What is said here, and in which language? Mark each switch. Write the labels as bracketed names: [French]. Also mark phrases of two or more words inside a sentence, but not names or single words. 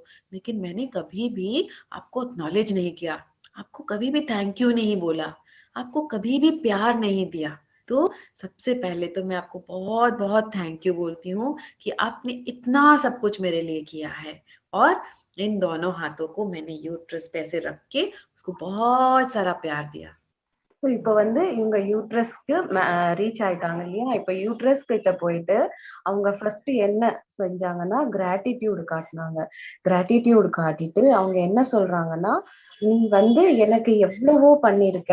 [Hindi] लेकिन मैंने कभी भी आपको एक्नॉलेज नहीं किया, आपको कभी भी [English] thank you [Hindi] नहीं बोला, आपको कभी भी प्यार नहीं दिया। तो सबसे पहले तो मैं आपको बहुत-बहुत [English] thank you [Hindi] बोलती हूँ कि आपने इतना सब कुछ मेरे लिए किया है। और इन दोनों हाथों को मैंने यूट्रस पे ऐसे रख के उसको बहुत सारा प्यार दिया। [Tamil] ஸோ இப்ப வந்து இவங்க யூட்ரஸ்க்கு ரீச் ஆயிட்டாங்க இல்லையா? இப்ப யூட்ரஸ் கிட்ட போயிட்டு அவங்க ஃபர்ஸ்ட் என்ன செஞ்சாங்கன்னா, கிராட்டிட்யூட் காட்டுனாங்க. கிராட்டிட்யூட் காட்டிட்டு அவங்க என்ன சொல்றாங்கன்னா, "நீ வந்து எனக்கு எவ்வளவோ பண்ணியிருக்க.